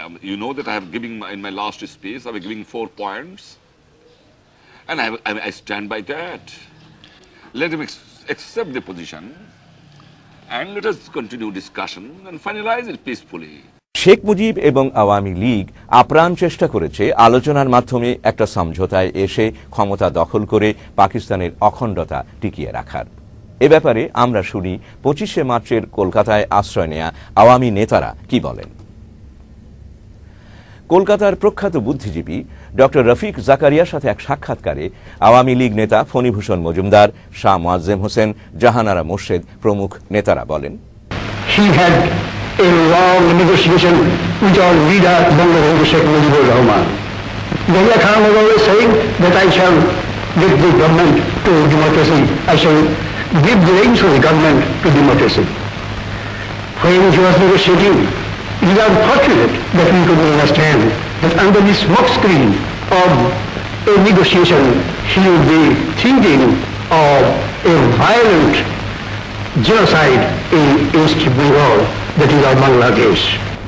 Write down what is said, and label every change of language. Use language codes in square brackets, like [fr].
[en] you know that I have given in my last speech, I have given 4 points, and I stand by that. Let him accept the position, and let us continue discussion and finalize it peacefully. [bn] Sheikh Mujib এবং আওয়ামী লীগ আপ্রাণ চেষ্টা করেছে আলোচনার মাধ্যমে একটা সমঝোতায় এসে ক্ষমতা দখল করে পাকিস্তানের অখণ্ডতা টিকিয়ে রাখার। এ ব্যাপারে আমরা শুনি 25শে মার্চের কলকাতায় আশ্রয় নেয়া আওয়ামী নেতারা কি বলেন। কলকাতার প্রখ্যাত বুদ্ধিজীবী ডক্টর রফিক জাকারিয়ার সাথে এক সাক্ষাৎকারে আওয়ামী লীগ নেতা ফণীভূষণ মজুমদার, শাহ মোয়াজ্জেম হোসেন, জাহানারা মোর্শেদ প্রমুখ নেতারা বলেন, [en] He had a long negotiation with our leader, Bangabandhu Sheikh Mujibur Rahman. Yahya Khan was always saying that I shall get the government to democracy. I shall give the reins of the government to democracy. When he was negotiating, it is unfortunate that we could understand that under the smoke screen of a negotiation, he would be thinking of a violent genocide in East Bengal, that is our Bangladesh.